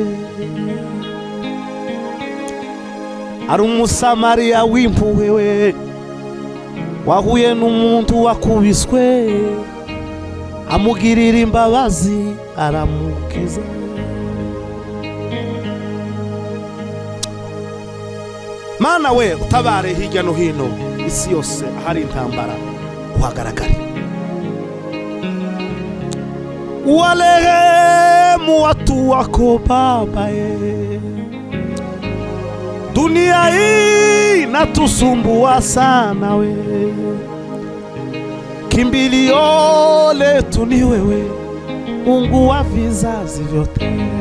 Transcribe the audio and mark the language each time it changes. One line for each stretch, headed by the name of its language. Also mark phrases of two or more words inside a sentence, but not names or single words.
Rundi: Ari umusamariya w'impuhwe we wahuye n'umuntu wakubiswe, amugirira imbabazi aramukiza. Mana we utabare hirya no hino isi yose ahari intambara uhagaragare.
Swahili: Walehemu watu wako Baba dunia hii inatusumbua sana we. Kimbilio letu ni wewe, Mungu wa vizazi vyote.